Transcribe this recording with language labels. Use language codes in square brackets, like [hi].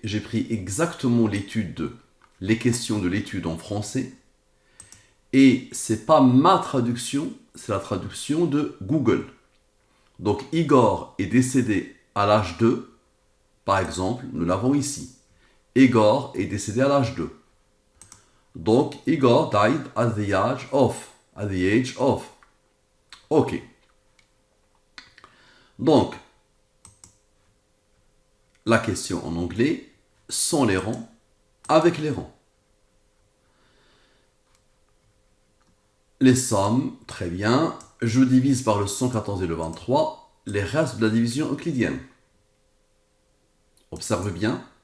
[fr] J'ai pris exactement les questions de l'étude en français. Et c'est pas ma traduction, c'est la traduction de Google. Donc Igor est décédé à l'âge de, par exemple, nous l'avons ici. Igor est décédé à l'âge de. [en] Donc Igor died at the age of. At the age of. Ok. [fr] Donc, la question en anglais, sans les rangs, avec les rangs. Les sommes, très bien. Je divise par le 114 et le 23 les restes de la division euclidienne. Observe bien.